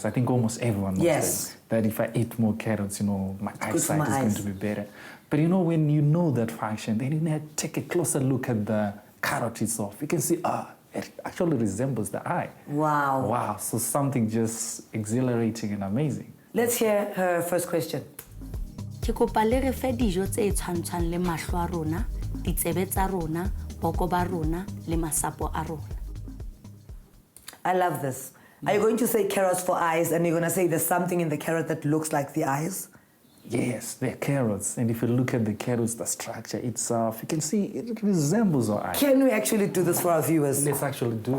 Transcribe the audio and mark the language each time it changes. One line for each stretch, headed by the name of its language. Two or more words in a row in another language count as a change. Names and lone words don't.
English: I think almost everyone knows that if I eat more carrots, you know, my eyesight is going to be better. But you know, when you know that function, then you need to take a closer look at the carrot itself. You can see, it actually resembles the eye. Wow. Wow, so something just exhilarating and amazing. Let's hear her first question.
Southern Sotho: Ke kopa le re fe dijo tse tshwantshwang le mahlo a rona, ditsebe tsa rona, boko ba rona, le masapo a rona.
English: I love this. Are you going to say carrots for eyes, and you're going to say there's something in the carrot that looks like the eyes? Yes, they're carrots. And if you look at the carrots, the structure itself, you can see it resembles our eye. Can we actually do this for our viewers?